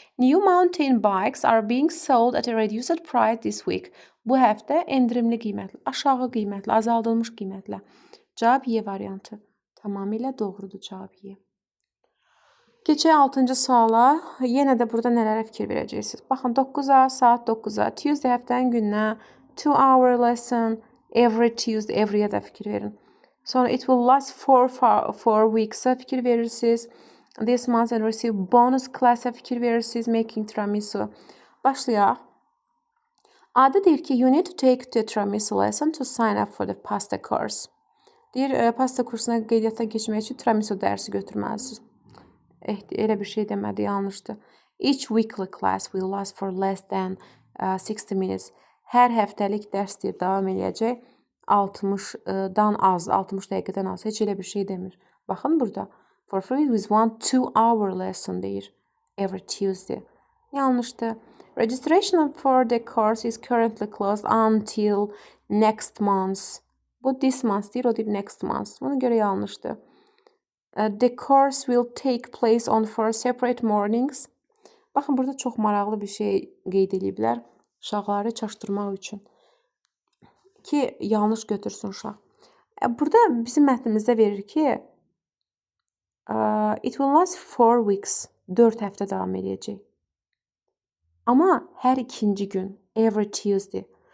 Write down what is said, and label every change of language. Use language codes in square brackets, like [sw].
[en] New mountain bikes are being sold at a reduced price this week. [az] Bu həftə endirimli qiymətlə, aşağı qiymətlə, azaldılmış qiymətlə. Cavab Y variantı. Tamamilə doğrudur cavab Y. Keçək 6-cı suala. Yenə də burada nələrə fikir verəcəksiniz? Baxın 9-a, saat 9-a, Tuesday həftənin gününə, [en] 2-hour lesson, every Tuesday, [az] every-yə də fikir verin. Sonra [en] it will last four weeks-a [az] fikir verirsiniz. [en] This month and receive bonus class-a [az] fikir verirsiniz. [en] Making tiramisu. [az] Başlayaq. Adı deyir ki, [en] you need to take the tiramisu lesson to sign up for the pasta course. [az] Deyir, pasta kursuna qeydiyyatdan keçmək üçün tiramisu dərsi götürməlisiniz. Elə bir şey demədi, yanlışdır. [en] Each weekly class will last for less than 60 minutes. [az] Hər həftəlik dərs deyir, davam eləyəcək. 60-dan az, 60 dəqiqədən az. Heç elə bir şey demir. Baxın burada. [en] For free with 2-hour lesson [az] deyir. [en] Every Tuesday. [az] Yanlışdır. [en] Registration for the course is currently closed until next month. [az] Bu [en] this month [az] deyir, o deyir [en] next month. [az] Buna görə yanlışdır. [en] The course will take place on 4 separate mornings. [az] Baxın, burada çox maraqlı bir şey qeyd ediblər. Uşaqları çaşdırmaq üçün. Ki, yanlış götürsün uşaq. Burada bizim mətnimizdə verir ki, [en] it will last 4 weeks. [az] 4 həftə davam edəcək. Amma hər ikinci gün, every Tuesday.